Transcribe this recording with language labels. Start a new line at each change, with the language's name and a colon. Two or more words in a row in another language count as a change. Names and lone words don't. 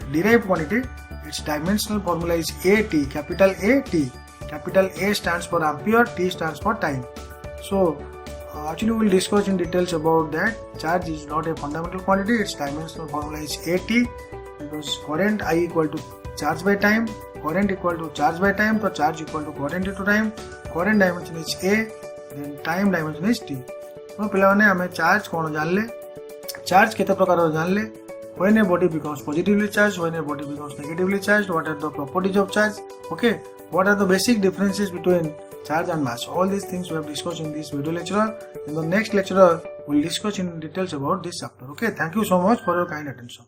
English: derived quantity its dimensional formula is AT capital AT capital A stands for ampere T stands for time so actually we will discuss in details about that charge is not a fundamental quantity its dimensional formula is AT because current I equal to charge by time current equal to charge by time so charge equal to current into time current dimension is A then time dimension is T
Odia: ତ ପିଲା ମାନେ ଆମେ ଚାର୍ଜ କଣ ଜାଣିଲେ ଚାର୍ଜ କେତେ ପ୍ରକାର ଜାଣିଲେ
English: when a body becomes positively charged when a body becomes negatively charged what are the properties of charge okay what are the basic differences between charge and mass all these things we have discussed in this video lecture in the next lecture we'll discuss in details about this chapter okay thank you so much for your kind attention